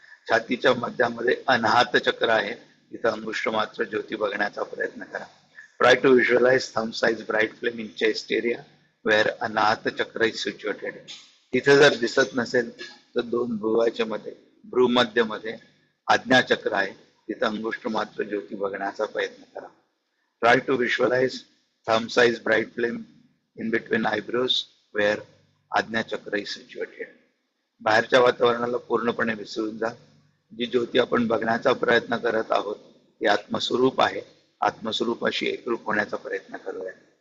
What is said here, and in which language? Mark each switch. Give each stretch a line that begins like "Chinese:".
Marathi: छातीच्या मध्यामध्ये अनाहत चक्र आहे, तिथं अंगुष्ठ मात्र ज्योती बघण्याचा प्रयत्न करा.
English: Try to visualize thumb size bright flame in chest area where Anahata chakra is situated.
Marathi: तिथे जर दिसत नसेल तर दोन भ्रुवाच्या मध्ये, भ्रूमध्य मध्ये आज्ञाचक्र आहे, तिथं अंगुष्ठ मात्र ज्योती बघण्याचा प्रयत्न करा.
English: Try to visualize thumb size bright flame in between eyebrows where Ajna chakra is situated.
Marathi: बाहेरच्या वातावरणाला पूर्णपणे विसरून जा. जी ज्योती आपण बघण्याचा प्रयत्न करत आहोत ती आत्मस्वरूप आहे. आत्मस्वरूपाशी एकरूप होण्याचा प्रयत्न करूया.